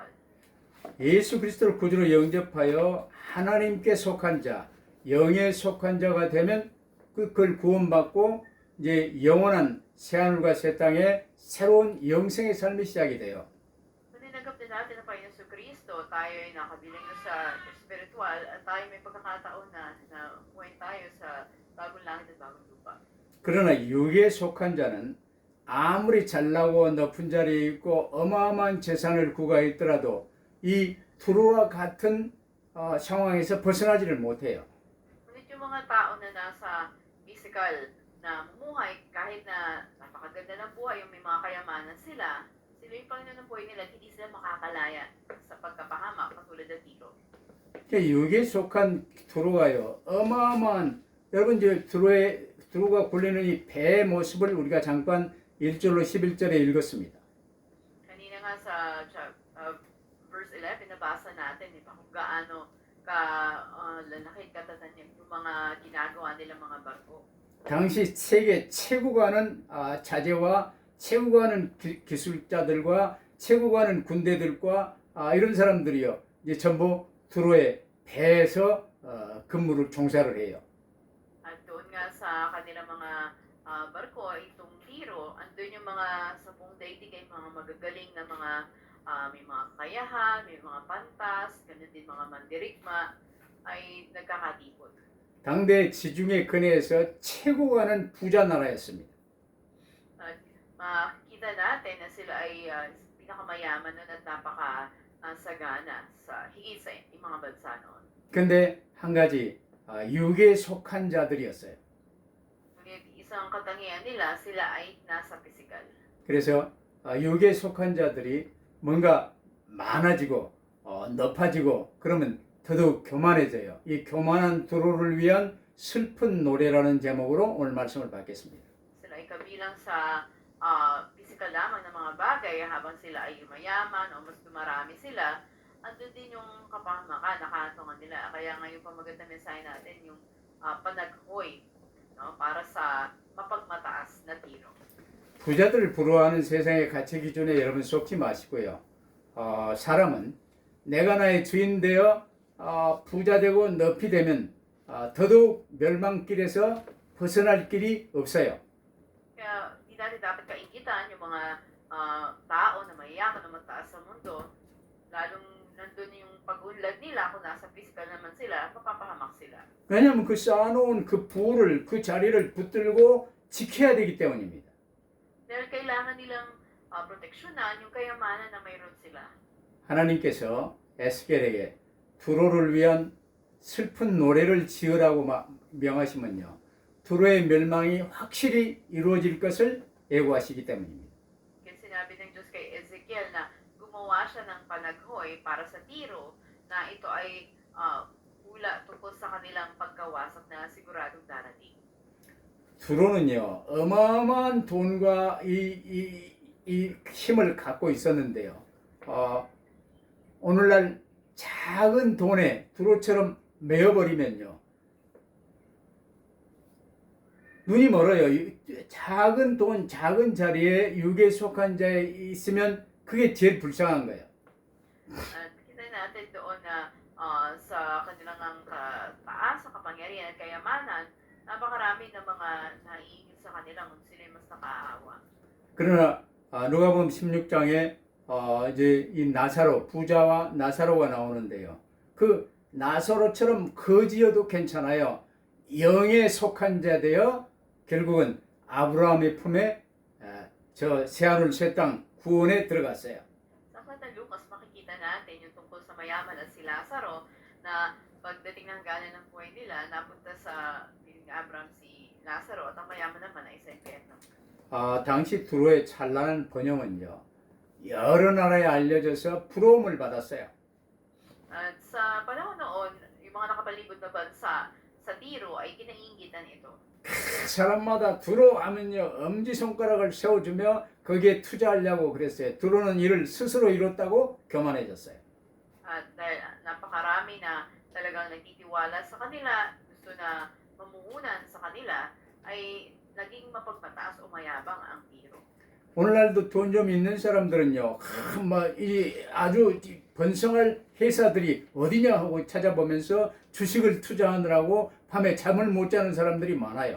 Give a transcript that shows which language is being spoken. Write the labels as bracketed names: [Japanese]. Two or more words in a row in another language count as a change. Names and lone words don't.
[Korean] 예수 그리스도를 구주로 영접하여 하나님께 속한 자, 영에 속한 자가 되면 그걸 구원받고 이제 영원한 새하늘과 새 땅에 새로운 영생의 삶이 시작이 돼요. [Filipino] Kung tinanggap din natin ang Panginoon sa Kristo, tayo ay nakabiling na sa spiritual at tayo may pagkakataon na buhay tayo sa bagong langit at bagong lupa. [Korean] 그러나 육에 속한 자는 아무리 잘나고 높은 자리에 있고 어마어마한 재산을 구가했더라도 이 두루와 같은 상황에서 벗어나지를 못해요. [Filipino] Ngunit yung mga tao na nasa physical na mumuhay, kahit na napakaganda ng buhay, yung may mga kayamanan sila yung Panginoon ng buhay nila, hindi sila makakalaya sa pagkapahamak, katulad ng Tiro. [Korean] 육에 속한 두루가요. 어마어마한 여러분 이제 두루가 굴리는 이 배의 모습을 우리가 잠깐 1절로 11절에 읽었습니다. [Filipino] Kanina nga sa verse 11, nabasa natin kung gaano lalaki katatan yung mga ginagawa nilang mga barko. [Korean] 당시 세계 최고가는 자재와 최고가는 기술자들과 최고가는 군대들과 이런 사람들이요. 이제 전부 두로의 배에서 근무를 종사를 해요. [Filipino] At doon nga sa kanilang mga barko, itong Tiro, andun yung mga sa buong daigdig ay mga magagaling na mga may mga kakayahan, may mga pantas, ganun din mga mandirigma, ay nagkakatipon. [Korean] 당대 지중해 근해에서 최고가는 부자 나라였습니다. [Filipino] At makikita natin na sila ay pinakamayaman nun at napakasagana sa higit sa mga bansa noon. [Korean] 근데 한 가지 육에 속한 자들이었어요. [Filipino] Ngunit isang katangian nila, sila ay nasa physical. [Korean] 그래서 육에 속한 자들이 뭔가 많아지고 높아지고 그러면 더더욱 교만해져요. 이 교만한 두로를 위한 슬픈 노래라는 제목으로 오늘 말씀을 받겠습니다. [Filipino] Sila ay kabilang sa physical lamang na mga bagay habang sila ay mayaman o mas dumarami sila, andun din yung kapahamakan, nakahatungan nila. Kaya ngayon pa maganda mensahe natin yung panaghoy, no, para sa mapagmataas na tiro. [Korean] 부자들을 부러워하는 세상의 가치 기준에 여러분 속지 마시고요. 사람은 내가 나의 주인 되어 부자 되고 높이 되면 더더욱 멸망길에서 벗어날 길이 없어요. [Filipino] Kaya di natin dapat kainggitan yung mga tao na mayayaman na mataas sa mundo, lalong nandun yung pag-unlad nila, kung nasa physical naman sila, mapapahamak sila. [Korean] 왜냐하면 그 쌓아놓은 그 부를 그 자리를 붙들고 지켜야 되기 때문입니다. [Filipino] Dahil kailangan nilang proteksyonan yung kayamanan na mayroon sila. [Korean] 하나님께서 에스겔에게 두로를 위한 슬픈 노래를 지으라고 명하시면요. 두로의 멸망이 확실히 이루어질 것을 예고하시기 때문입니다. [Filipino] Kaya sinabi ng Diyos kay Ezekiel na gumawa siya ng panaghoy para sa Tiro na ito ay hula tungkol sa kanilang pagkawasak na siguradong darating. [Korean] 두로는요 어마어마한 돈과 이 힘을 갖고 있었는데요. 오늘날 작은 돈에 두로처럼 매여버리면요 눈이 멀어요. 작은 돈, 작은 자리에 육에 속한 자에 있으면 그게 제일 불쌍한 거예요. [Filipino] At kita natin doon na sa kanilang taas, sa kapangyarihan at kayamanan, napakarami ng mga naiingit sa kanilang kung sila mas nakaawa. [Korean] 그러나 누가복음 16장에 이제 이 나사로 부자와 나사로가 나오는데요. 그 나사로처럼 거지여도 괜찮아요. 영에 속한 자 되어 결국은 아브라함의 품에 저 새하늘 새 땅 구원에 들어갔어요. [Filipino] Sa aklat ng Lucas, makikita natin yung tungkol sa mayaman at si Lazaro na pagdating ng gana ng buhay nila, napunta sa piling ni Abraham si Lazaro at ang mayaman naman ay sa impyerno. [Korean] 당시 두로의 찬란한 번영은요. 여러 나라에 알려져서 부러움을 받았어요. [Filipino] At sa panahon noon, yung mga nakapalibot na bansa sa Tiro ay kinainggitan ito. [Korean] 사람마다 두로 하면요 엄지손가락을 세워주며 거기에 투자하려고 그랬어요. 두로는 이를 스스로 이뤘다고 교만해졌어요. [Filipino] At dahil napakarami na talagang nagtitiwala sa kanila, gusto na mamuhunan sa kanila, ay naging mapagmataas o mayabang ang Tiro. [Korean] 오늘날도 돈 좀 있는 사람들은요, 이 아주 번성할 회사들이 어디냐 하고 찾아보면서 주식을 투자하느라고 밤에 잠을 못 자는 사람들이 많아요.